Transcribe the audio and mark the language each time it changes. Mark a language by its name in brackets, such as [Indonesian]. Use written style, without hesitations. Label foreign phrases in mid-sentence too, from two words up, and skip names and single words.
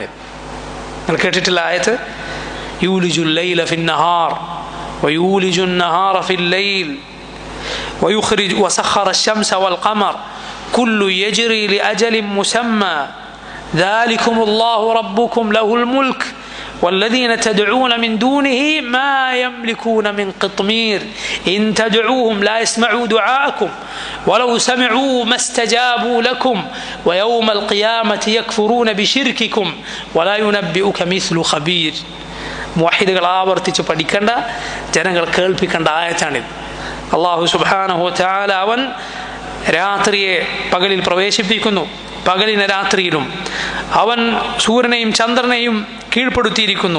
[Malayalam] നിങ്ങൾ കേട്ടിട്ടുള്ള ആയത്ത് [Arabic] يولج الليل في النهار ويولج النهار في الليل ويخرج وسخر الشمس والقمر كل يجري لأجل مسمى ذلكم الله ربكم له الملك والذين تدعون من دونه ما يملكون من قطمير إن تدعوهم لا يسمعوا دعاءكم ولو سمعوا ما استجابوا لكم ويوم القيامة يكفرون بشرككم ولا ينبئك مثل خبير. [Malayalam] മുവഹിദുകൾ ആവർത്തിച്ച് പഠിക്കേണ്ട, ജനങ്ങൾ കേൾപ്പിക്കേണ്ട ആയത്താണിത്. അല്ലാഹു [Arabic] سبحانه وتعالى [Malayalam] അവൻ രാത്രിയെ പകലിൽ പ്രവേശിപ്പിക്കുന്നു, പകലിനെ രാത്രിയിലും. അവൻ സൂര്യനെയും ചന്ദ്രനെയും കീഴ്പ്പെടുത്തിയിരിക്കുന്നു.